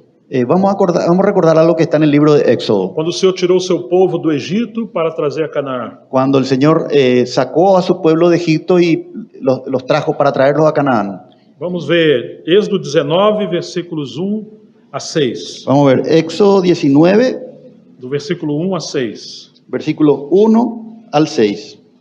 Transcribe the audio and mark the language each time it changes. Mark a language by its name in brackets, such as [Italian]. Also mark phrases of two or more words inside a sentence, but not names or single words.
[Spanish] Vamos a recordar algo que está en el libro de Éxodo. [Portuguese] quando o Senhor tirou o seu povo do Egito para trazer a Canaã. [Spanish] Cuando el Señor sacó a su pueblo de Egipto y los trajo para traerlos a Canaán. [Portuguese] Vamos ver Êxodo 19, versículos 1 a 6. [Spanish] Vamos a ver, Éxodo 19, [Portuguese] Do versículo 1 a 6. [Spanish] versículo 1 al 6.